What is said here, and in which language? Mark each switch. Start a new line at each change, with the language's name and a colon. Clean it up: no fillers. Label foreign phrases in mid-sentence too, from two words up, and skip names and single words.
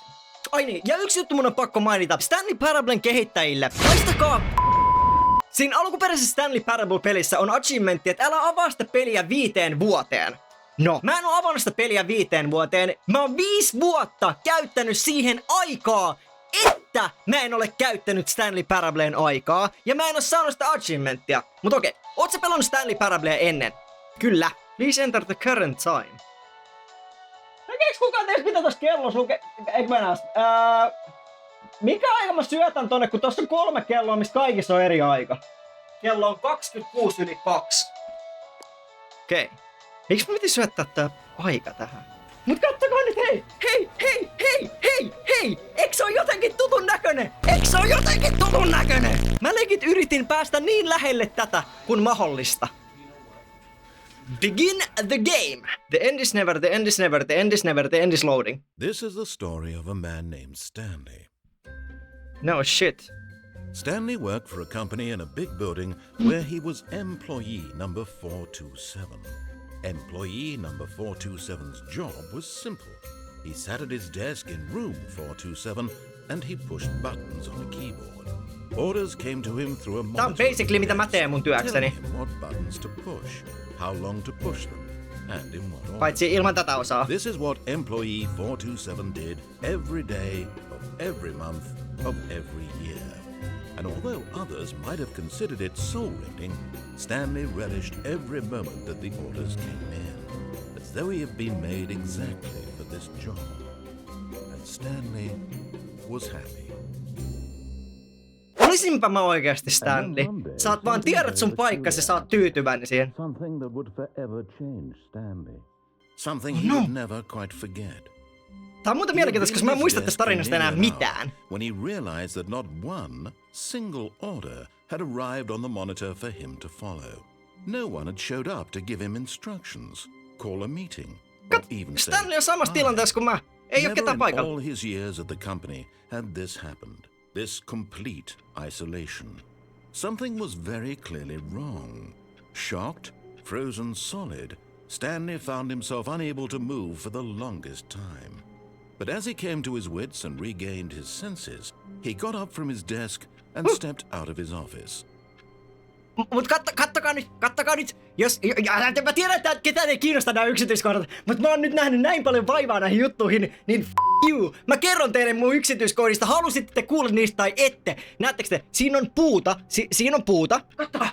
Finnish: Ai niin, ja yksi juttu mun on pakko mainita. Stanley Parablen kehittäjille, haistakaa siinä alkuperäisessä Stanley Parablea-pelissä on achievementti, että älä avaa sitä peliä 5 vuoteen. No, mä en oo avannut sitä peliä 5 vuoteen. Mä oon 5 vuotta käyttänyt siihen aikaa, että mä en ole käyttänyt Stanley Parableen aikaa. Ja mä en oo saanut sitä achievementtia. Mut okei, oot sä pelannut Stanley Parablea ennen? Kyllä.
English: Please enter the current time.
Finnish: Näkeeks kukaan teistä mitä tossa kellossa lukee? Eikö mä näe? Mikä aika mä syötän tonne, kun tossa on 3 kelloa, mistä kaikissa on eri aika? Kello on 26 yli 2. Okei. Miksi mä piti syöttää tää aika tähän? Mut kattokaa nyt, hei! Hei! Hei! Hei! Hei! Hei! Eikö se oo jotenkin tutun näkönen? Eikö se oo jotenkin tutun näkönen? Mä legit yritin päästä niin lähelle tätä kuin mahdollista.
English: Begin the game. The end is never, the end is never, the end is never, the end is loading. This is the story of a man named Stanley. No shit. Stanley worked for a company in a big building where he was employee number 427. Employee number 427's job was simple. He sat at his desk in room 427 and he pushed buttons on a keyboard. Orders came to him through a monitor.
Finnish: Tää on basically mitä mä teen mun työkseni.
English: Telling him what buttons to push, how long to push them, and in what order.
Finnish: Paitsi ilman tätä osaa.
English: This is what employee 427 did every day of every month of every year. And although others might have considered it soul-rending, Stanley relished every moment that the orders came in. As as though he had been made exactly for this job. And Stanley was happy.
Finnish: Olisinpä mä oikeasti Stanley. Saat vaan tiedät sun paikkasi ja saat tyytyväinen siihen.
English: Something that would forever change Stanley. Something he would never quite forget.
Finnish: Tää on muuten mielenkiintoista, koska mä en muista tästä tarinasta enää mitään.
English: When he realized that not one single order had arrived on the monitor for him to follow. No one had showed up to give him instructions, call a meeting, or even say
Finnish: Stanley on samassa tilanteessa kuin mä. Ei oo ketään paikalla.
English: All his years at the company had this happened. This complete isolation. Something was very clearly wrong. Shocked, frozen solid, Stanley found himself unable to move for the longest time. But as he came to his wits and regained his senses, he got up from his desk and stepped out of his office.
Finnish: Mut kattokaa nyt. Mä tiedän, että ketään ei kiinnosta nämä yksityiskohdat, mutta mä oon nyt nähnyt näin paljon vaivaa näihin juttuihin, niin you. Mä kerron teille mun yksityiskohdista, halusitte te kuulla niistä tai ette. Näettekö te? Siinä on puuta. Siinä on puuta. Kattokaa.